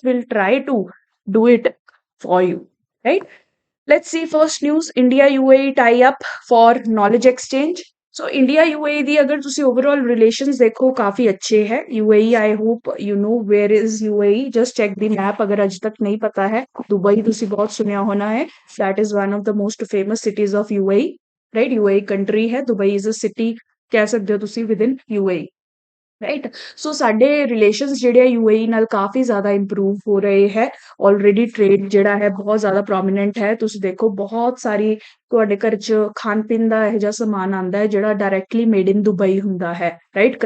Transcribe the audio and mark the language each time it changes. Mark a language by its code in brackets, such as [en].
[en] We'll try to do it for you, right? Let's see first news. India UAE tie up for knowledge exchange. [pa] So India UAE ਦੀ ਅਗਰ ਤੁਸੀਂ [en] overall relations [pa] ਦੇਖੋ ਕਾਫੀ ਅੱਛੇ ਹੈ। [en] UAE, I hope you know where is UAE. Just check the map [pa] ਅਗਰ ਅੱਜ ਤੱਕ ਨਹੀਂ ਪਤਾ ਹੈ। ਦੁਬਈ ਤੁਸੀਂ ਬਹੁਤ ਸੁਣਿਆ ਹੋਣਾ ਹੈ। [en] That is one of the most famous cities of UAE, right? [pa] UAE country ਹੈ, ਦੁਬਈ [en] is a city [pa] ਕਹਿ ਸਕਦੇ ਹੋ ਤੁਸੀਂ [en] within UAE, [pa] ਰਾਈਟ। ਸੋ ਸਾਡੇ ਰਿਲੇਸ਼ਨਸ ਜਿਹੜੇ ਆ UAE ਨਾਲ ਕਾਫੀ ਜ਼ਿਆਦਾ ਇੰਪਰੂਵ ਹੋ ਰਹੇ ਹੈ। ਆਲਰੇਡੀ ਟ੍ਰੇਡ ਜਿਹੜਾ ਹੈ ਬਹੁਤ ਜ਼ਿਆਦਾ ਪ੍ਰੋਮੀਨੈਂਟ ਹੈ। ਤੁਸੀਂ ਦੇਖੋ ਬਹੁਤ ਸਾਰੀ ਤੁਹਾਡੇ ਘਰ 'ਚ ਖਾਣ ਪੀਣ ਦਾ ਇਹੋ ਜਿਹਾ ਸਮਾਨ ਆਉਂਦਾ ਹੈ ਜਿਹੜਾ ਡਾਇਰੈਕਟਲੀ [en] made in Dubai [pa] ਹੁੰਦਾ ਹੈ, ਰਾਈਟ।